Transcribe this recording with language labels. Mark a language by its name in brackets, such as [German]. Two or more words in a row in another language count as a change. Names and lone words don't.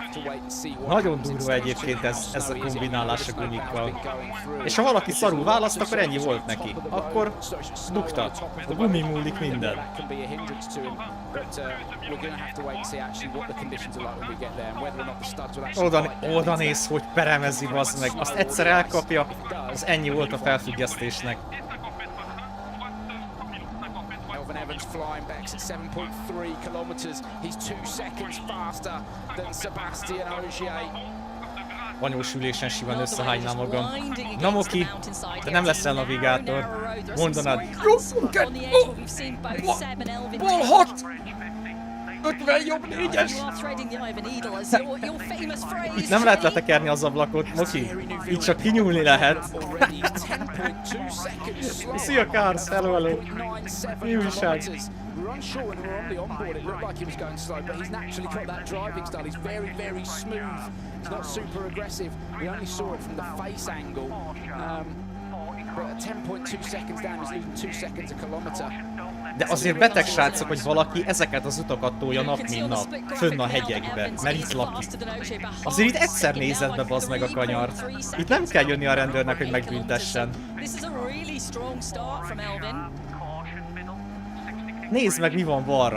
[Hungarian] Nagyon durva egyébként ez a kombinálás a gumikkal. És ha valaki szarul választ, akkor ennyi volt neki. Akkor bukta. A gumi múlik minden. [English] A hindrance to him, but we're going to have to wait and see actually what the conditions are like when we get there and whether or not the studs will actually [Hungarian] oda néz, hogy peremezi, bazd meg. Azt egyszer elkapja, az ennyi volt a felfüggesztésnek. [English] Elvin Evans flying back at 7.3 kilometers. He's 2 seconds faster than Sebastian Ogier. [Hungarian] Anyós ülésen simán összehánynám magam. Na Moki, te nem leszel navigátor. Mondanád. Bal 6! 50 jobb 4-es! [English] You are threading the eye of a needle as your famous phrase. [Hungarian] Itt nem lehet letekerni az ablakot, Moki. Itt csak kinyúlni lehet. Szia, Kársz! [English] Hello, hello! [Hungarian] Mi újság? [English] We were unsure when we were on the onboard, it looked like he was going slow, but he's naturally got that driving style. He's very, very smooth. He's not super aggressive. We only saw it from the face angle. But at 10.2 seconds down, he's losing 2 seconds a kilometre. [Hungarian] De azért beteg srácok, hogy valaki ezeket az utakat tolja nap mint nap, fönn a hegyekbe, mert itt lakik. Azért itt egyszer nézed be, bazd meg a kanyart. Itt nem kell jönni a rendőrnek, hogy megbüntessen. Nézd meg, mi van balra.